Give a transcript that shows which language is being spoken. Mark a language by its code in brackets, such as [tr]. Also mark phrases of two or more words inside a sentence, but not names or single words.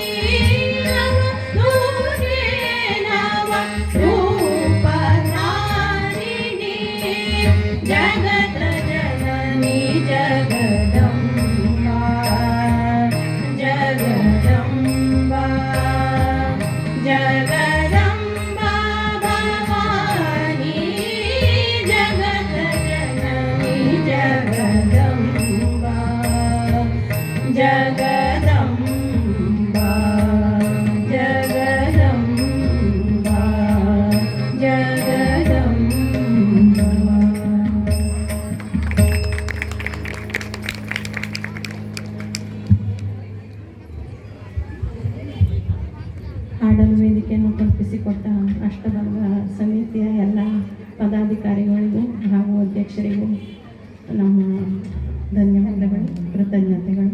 [hi] जगत जननी जगदम्बा जगदम्बा जगदम्बा भवानी जगत जननी जगदम्बा जगदम्बा जगदम्बा जगदम्बा [kn] ಹಾಡಲು ವೇದಿಕೆಯನ್ನು ಕಲ್ಪಿಸಿಕೊಟ್ಟ ಅಷ್ಟಬಂಧ ಸಮಿತಿಯ ಎಲ್ಲ ಪದಾಧಿಕಾರಿಗಳಿಗೂ ಹಾಗೂ ಅಧ್ಯಕ್ಷರಿಗೂ ನಮ್ಮ ಧನ್ಯವಾದಗಳು, ಕೃತಜ್ಞತೆಗಳು.